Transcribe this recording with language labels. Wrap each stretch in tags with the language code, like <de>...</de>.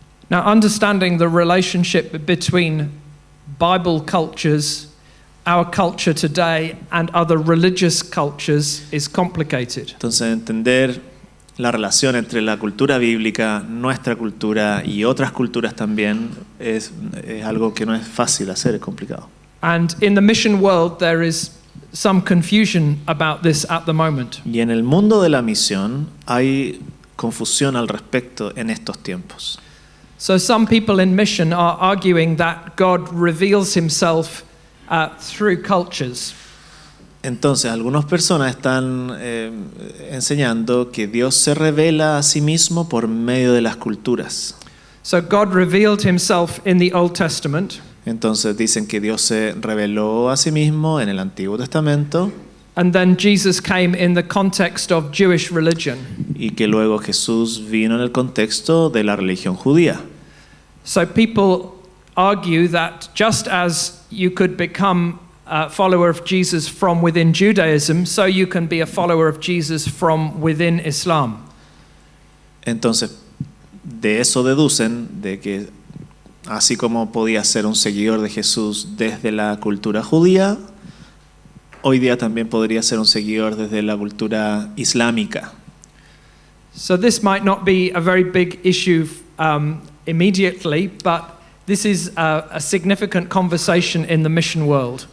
<en>Now, understanding the relationship between Bible cultures, our culture today, and other religious cultures is complicated.</en> <es>Entonces entender la relación entre la cultura bíblica, nuestra cultura y otras culturas también es algo que no es fácil hacer, es complicado.</es> <en>And in the mission world, there is some confusion about this at the moment.</en> <es>Y en el mundo de la misión hay confusión al respecto en estos tiempos.</es> <en>So some people in mission are arguing that God reveals himself through cultures.</en> <es>Entonces, algunas personas están enseñando que Dios se revela a sí mismo por medio de las culturas.</es> <en>So God revealed himself in the Old Testament.</en> <es>Entonces dicen que Dios se reveló a sí mismo en el Antiguo Testamento.</es> <en>And then Jesus came in the context of Jewish religion.</en> <es>Y que luego Jesús vino en el contexto de la religión judía.</es> <en>So people argue that just as you could become a follower of Jesus from within Judaism, so you can be a follower of Jesus from within Islam.</en> <es>Entonces, de eso deducen de que así como podía ser un seguidor de Jesús desde la cultura judía, hoy día también podría ser un seguidor desde la cultura islámica.</es> <en>So this might not be a very big issue immediately, but this is a significant conversation in the mission world.</en>